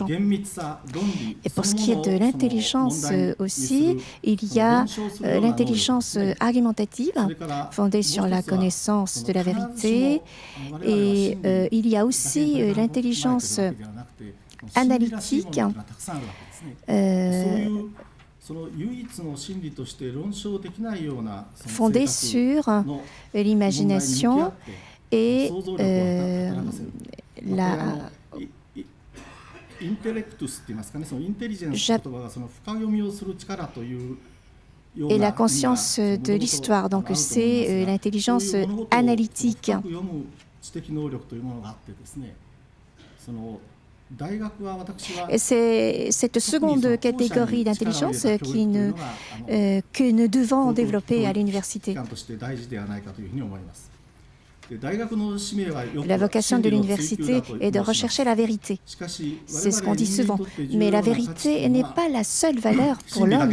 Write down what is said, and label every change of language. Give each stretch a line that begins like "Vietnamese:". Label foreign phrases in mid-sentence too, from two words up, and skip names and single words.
French: Et pour ce qui est de l'intelligence aussi, il y a l'intelligence argumentative, fondée sur la connaissance de la vérité, et il y a aussi l'intelligence analytique, fondée sur l'imagination et
Japanese: インテレクトスって言いますかね、そのインテリジェンスの言葉がその深読みをする力というような
French: et la conscience de l'histoire. Donc c'est l'intelligence analytique.
Japanese: 読む知的能力というものがあってですね、その大学は私は
French: Et c'est cette seconde catégorie d'intelligence que nous devons développer à l'université. La vocation de l'université est de rechercher la vérité. C'est ce qu'on dit souvent. Mais la vérité n'est pas la seule valeur pour l'homme.